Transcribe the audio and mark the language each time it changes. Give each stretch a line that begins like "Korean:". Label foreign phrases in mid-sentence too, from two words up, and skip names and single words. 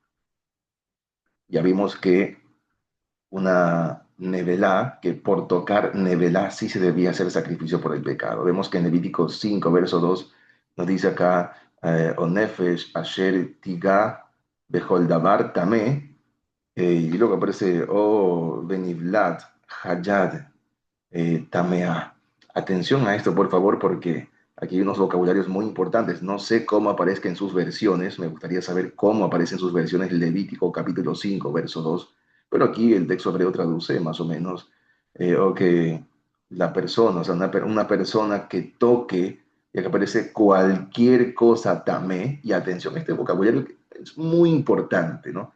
Spanish: Ya vimos que una nevelá, que por tocar nevelá sí se debía hacer sacrificio por el pecado. Vemos que en Levítico 5, verso 2, nos dice acá,
Hebrew: או נפש אשר תגע בכל דבר טמא,
Spanish: y luego aparece,
Hebrew: או בנבלת חיה טמאה.
Spanish: Atención a esto, por favor, porque aquí hay unos vocabularios muy importantes. No sé cómo aparezca en sus versiones, me gustaría saber cómo aparece en sus versiones Levítico capítulo 5 verso 2, pero aquí el texto hebreo traduce más o menos, o que la persona, o sea, una persona que toque, y que aparece cualquier cosa tamé, y atención, este vocabulario es muy importante, ¿no?